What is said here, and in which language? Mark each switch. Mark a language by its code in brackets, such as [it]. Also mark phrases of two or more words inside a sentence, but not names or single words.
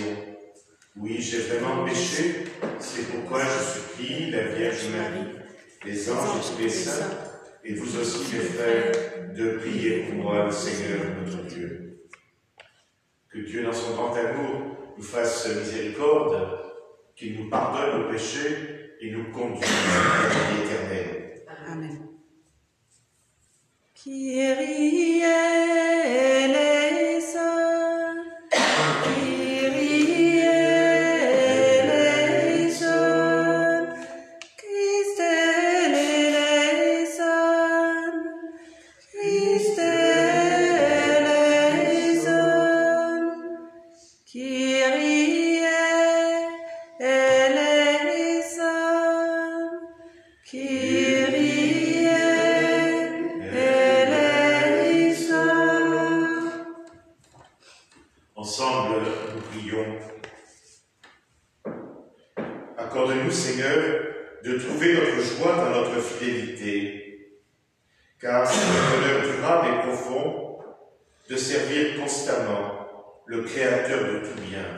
[fr] Oui, j'ai vraiment péché, c'est pourquoi je supplie la Vierge Marie, les anges et tous les saints, et vous aussi mes frères, de prier pour moi le Seigneur notre Dieu. Que Dieu dans son grand amour nous fasse miséricorde, qu'il nous pardonne nos péchés et nous conduise à la vie éternelle. Amen. [el] Κύριε ελέησον, Κύριε ελέησον, Χριστέ ελέησον, Χριστέ ελέησον, Κύριε ελέησον, Κύριε ελέησον. [fr] Ensemble, nous prions. Accorde-nous, Seigneur, de trouver notre joie dans notre fidélité, car c'est un bonheur durable et profond de servir constamment le Créateur de tout bien.